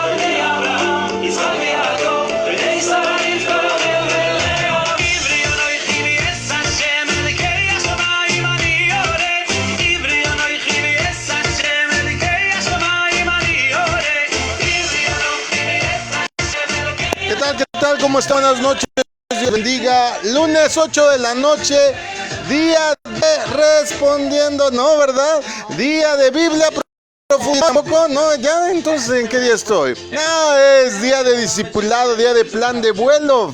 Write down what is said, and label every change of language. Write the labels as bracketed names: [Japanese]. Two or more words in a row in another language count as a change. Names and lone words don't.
[Hebrew] בני אברהם, יצחק ויעקב, בני שרה רבקה רחל ולאה. עברי אנוכי ויעש השם אלוקי השמיים אני יורד. עברי אנוכי ויעש השם אלוקי השמיים אני יורד. עברי אנוכי ויעש השם אלוקי. [Spanish] ¿Qué tal? ¿Cómo están? Buenas noches, Dios bendiga. Lunes 8 de la noche, día de respondiendo, ¿no? ¿Verdad? Día de Biblia profunda, ¿tampoco? No, ya, entonces, ¿en qué día estoy? No, es día de discipulado, día de plan de vuelo.